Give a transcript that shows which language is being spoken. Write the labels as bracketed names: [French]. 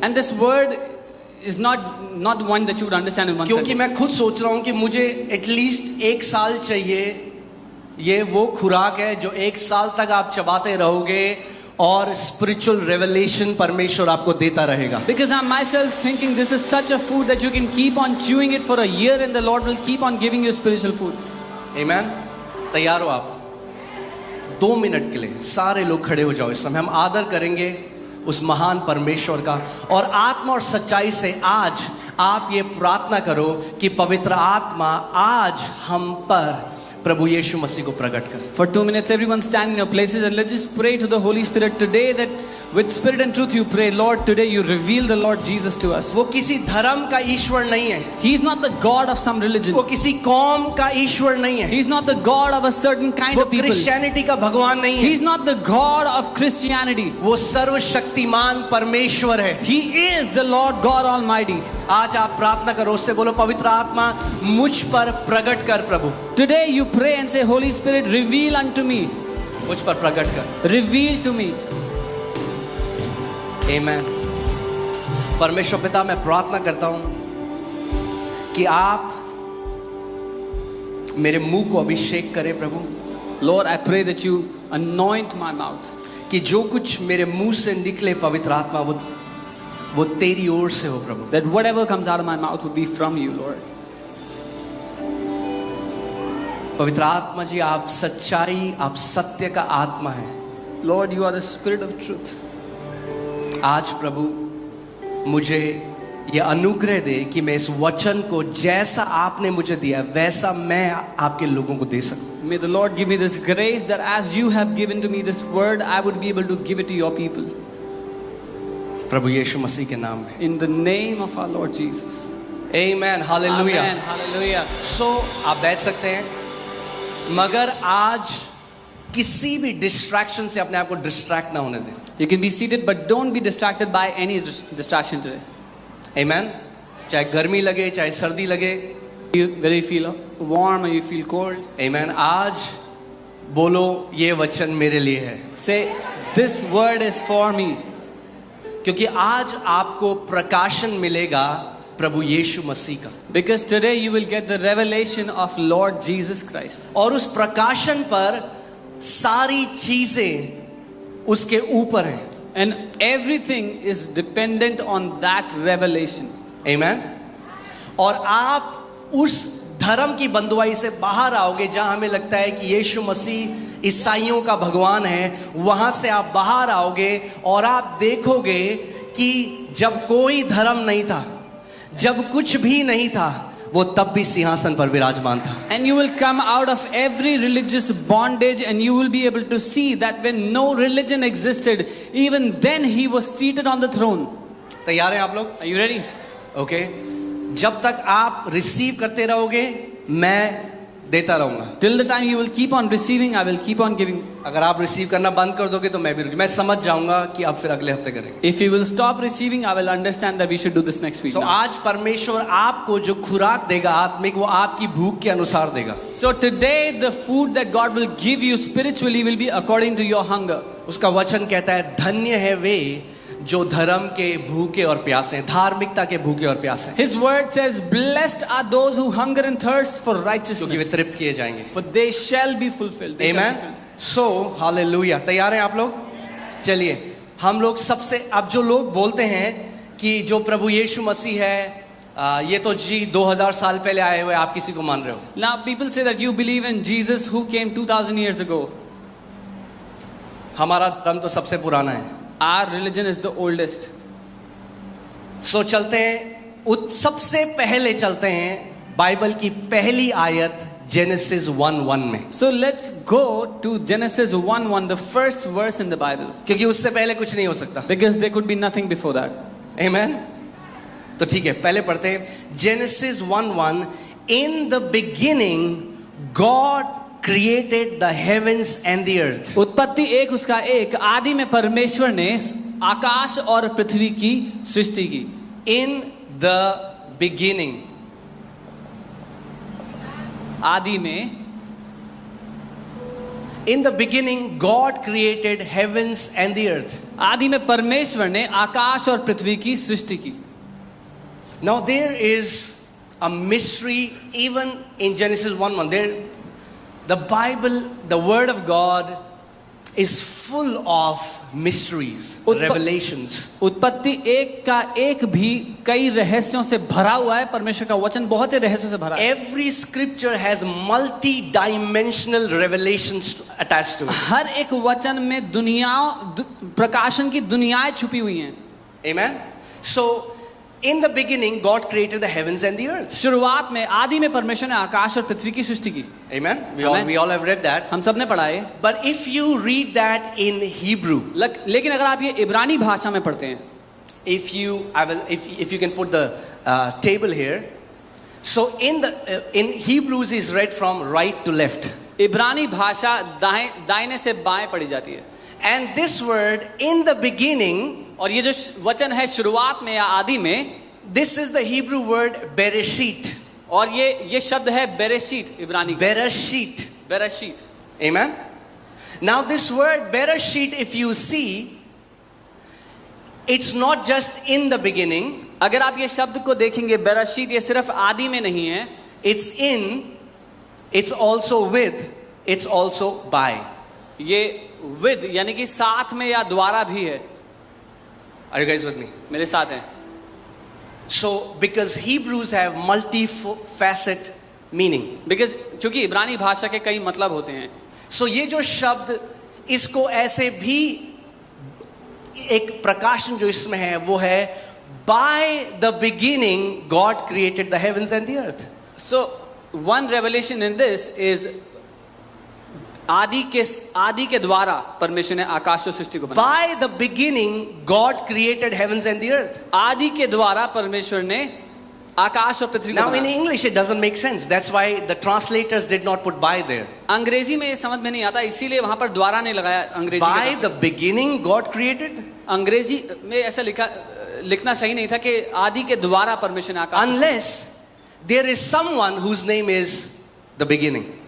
[English] And this word is not one that you would understand in one [Hindi] क्योंकि [English] second. [Hindi] मैं खुद सोच रहा हूं कि मुझे एटलीस्ट 1 साल चाहिए. ये वो खुराक है जो 1 साल तक आप चबाते रहोगे और स्पिरिचुअल रेवलेशन परमेश्वर आपको देता रहेगा. [English] Because I'm myself thinking this is such a food that you can keep on chewing it for a year and the Lord will keep on giving you spiritual food. [Hindi] Amen. तैयार हो आप? 2 minute के लिए सारे लोग खड़े हो जाओ. इस समय हम आदर करेंगे उस महान परमेश्वर का, और आत्मा और सच्चाई से आज आप ये प्रार्थना करो कि पवित्र आत्मा आज हम पर प्रभु यीशु मसीह को प्रकट कर. [English] For 2 minutes, everyone stand in your places and let's just pray to the Holy Spirit today, that with spirit and truth you pray, Lord, today you reveal the Lord Jesus to us. [Hindi] वो किसी धर्म का ईश्वर नहीं है. [English] He is not the God of some religion. [Hindi] वो किसी कौम का ईश्वर नहीं है. [English] He is not the God of a certain kind [Hindi] वो [English] of people. [Hindi] क्रिश्चियनिटी का भगवान नहीं है. [English] He is not the God of Christianity. [Hindi] वो सर्वशक्तिमान परमेश्वर है. [English] He is the Lord God Almighty. [Hindi] आज आप प्रार्थना करो, उससे बोलो पवित्र आत्मा मुझ पर प्रकट कर प्रभु. [English] Today you pray and say, Holy Spirit, reveal unto me. [Hindi] मुझ पर प्रकट कर. [English] Reveal to me. Amen. [Hindi] परमेश्वर पिता, मैं प्रार्थना करता हूं कि आप मेरे मुंह को अभिषेक करें प्रभु. [English] Lord, I pray that you anoint my mouth. [Hindi] कि जो कुछ मेरे मुंह से निकले पवित्र आत्मा वो तेरी ओर से हो प्रभु. [English] That whatever comes out of my mouth would be from you, Lord. [Hindi] पवित्र आत्मा जी, आप सच्चाई, आप सत्य का आत्मा है. [English] Lord, you are the Spirit of truth. [Hindi] आज प्रभु मुझे ये अनुग्रह दे कि मैं इस वचन को जैसा आपने मुझे दिया वैसा मैं आपके लोगों को दे सकूं. [English] May the Lord give me this grace that as you have given to me this word, I would be able to give it to your people. [Hindi] प्रभु यीशु मसीह के नाम में. [English] In the name of our Lord Jesus. Amen. Hallelujah. Amen. Hallelujah. [Hindi] So आप बैठ सकते हैं, मगर आज किसी भी डिस्ट्रैक्शन से अपने आप को डिस्ट्रैक्ट ना होने दें. [English] You can be seated, but don't be distracted by any distraction today. Amen. [Hindi] चाहे गर्मी लगे, चाहे सर्दी लगे. [English] Whether you feel warm or you feel cold. Amen. [Hindi] आज बोलो ये वचन मेरे लिए है. [English] Say, this word is for me. [Hindi] क्योंकि आज आपको प्रकाशन मिलेगा प्रभु यीशु मसीह का. [English] Because today you will get the revelation of Lord Jesus Christ. [Hindi] और उस प्रकाशन पर सारी चीजें उसके ऊपर है. [English] And everything is dependent on that revelation. Amen. [Hindi] और आप उस धर्म की बंधुआई से बाहर आओगे जहां हमें लगता है कि यीशु मसीह ईसाइयों का भगवान है. वहां से आप बाहर आओगे और आप देखोगे कि जब कोई धर्म नहीं था, जब कुछ भी नहीं था, वो तब भी सिंहासन पर विराजमान था. [English] And you will come out of every religious bondage and you will be able to see that when no religion existed, even then he was seated on the throne. [Hindi] तैयार हैं आप लोग? [English] Are you ready? Okay. [Hindi] जब तक आप receive करते रहोगे, मैं देता रहूंगा. [English] Till the time you will keep on receiving, I will keep on giving. [Hindi] अगर आप रिसीव करना बंद कर दोगे तो मैं समझ जाऊंगा कि आप फिर अगले हफ्ते करेंगे. [English] If you will stop receiving, I will understand that we should do this next week. So now. [Hindi] आज परमेश्वर आपको जो खुराक देगा आत्मिक, वो आपकी भूख के अनुसार देगा. [English] So today the food that God will give you spiritually will be according to your hunger. [Hindi] उसका वचन कहता है, धन्य है वे जो धर्म के भूखे और प्यासे हैं, धार्मिकता के भूखे और प्यासे हैं, [English] His word says, blessed are those who hunger and thirst for [Hindi] क्योंकि वे [English] righteousness, [Hindi] तृप्त किए जाएंगे. [English] for they shall be fulfilled. They shall be Amen. fulfilled. [Hindi] So hallelujah. तैयार हैं आप लोग? चलिए, हम लोग सबसे, अब जो लोग बोलते हैं कि जो प्रभु यीशु मसीह है, ये तो जी 2000 साल पहले आए हुए, आप किसी को मान रहे हो. [English] Now people say that you believe in Jesus who came 2000 years ago. [Hindi] हमारा धर्म तो सबसे पुराना है. [English] Our religion is the oldest. [Hindi] सो चलते हैं, सबसे पहले चलते हैं बाइबल की पहली आयत जेनेसिस 1:1 में, [English] So let's go to Genesis 1:1, the first verse in the Bible, [Hindi] क्योंकि उससे पहले कुछ नहीं हो सकता. [English] because there could be nothing before that. Amen. [Hindi] तो ठीक है, पहले पढ़ते हैं genesis 1:1. [English] In the beginning God created the heavens and the earth. [Hindi] उत्पत्ति 1 उसका 1, आदि में परमेश्वर ने आकाश और पृथ्वी की सृष्टि की. [English] In the beginning. [Hindi] आदि में, [English] In the beginning God created heavens and the earth. [Hindi] आदि में परमेश्वर ने आकाश और पृथ्वी की सृष्टि की. [English] Now there is a mystery even in Genesis 1:1. The Bible, the Word of God, is full of mysteries, revelations. [Hindi] उत्पत्ति 1 का 1 भी कई रहस्यों से भरा हुआ है. परमेश्वर का वचन बहुत से रहस्यों से भरा है. [English] Every scripture has multi-dimensional revelations attached to it. [Hindi] हर एक वचन में प्रकाशन की दुनियाएं छुपी हुई हैं. [English] Amen. So in the beginning God created the heavens and the earth. [Hindi] शुरुआत में आदि में परमेश्वर ने आकाश और पृथ्वी की सृष्टि की. [English] Amen. We Amen. all have read that. [Hindi] हम सब ने पढ़ा है. [English] But if you read that in Hebrew, [Hindi] लेकिन अगर आप ये इब्रानी भाषा में पढ़ते हैं, [English] if you can put the table here. So in Hebrews is read from right to left. [Hindi] इब्रानी भाषा दाहिने से बाएं पढ़ी जाती है. [English] And this word in the beginning, [Hindi] और ये जो वचन है शुरुआत में या आदि में, [English] this is the Hebrew word bereshit. [Hindi] और ये शब्द है बेरेशीत इब्रानी का. [Hebrew] Bereshit. बेरेशीत. [English] Amen. Now this word bereshit, if you see, it's not just in the beginning. [Hindi] अगर आप ये शब्द को देखेंगे, बेरेशीत, ये सिर्फ आदि में नहीं है. [English] It's in, it's also with, it's also by. [Hindi] ये विद यानी कि साथ में या द्वारा भी है. [English] Are you guys with me? [Hindi] मेरे साथ हैं. [English] So because Hebrews have multi-facet meaning. [Hindi] Because क्योंकि इब्रानी भाषा के कई मतलब होते हैं. So ये जो शब्द, इसको ऐसे भी एक प्रकाशन जो इसमें है वो है [English] by the beginning God created the heavens and the earth. So one revelation in this is [Hindi] आदि के द्वारा परमेश्वर ने आकाश और सृष्टि को बनाया. [English] By the beginning God created heavens and the earth. [Hindi] आदि के द्वारा परमेश्वर ने आकाश और पृथ्वी को [English] Now in [Hindi] बनाया. [English] English it doesn't make sense. That's why the translators did not put by there. [Hindi] अंग्रेजी में ये समझ में नहीं आता, इसीलिए वहां पर द्वारा नहीं लगाया. अंग्रेजी [English] By the beginning God created. [Hindi] अंग्रेजी में ऐसा लिखना सही नहीं था कि आदि के द्वारा परमेश्वर ने आकाश. [English] Unless there is someone whose name is the beginning.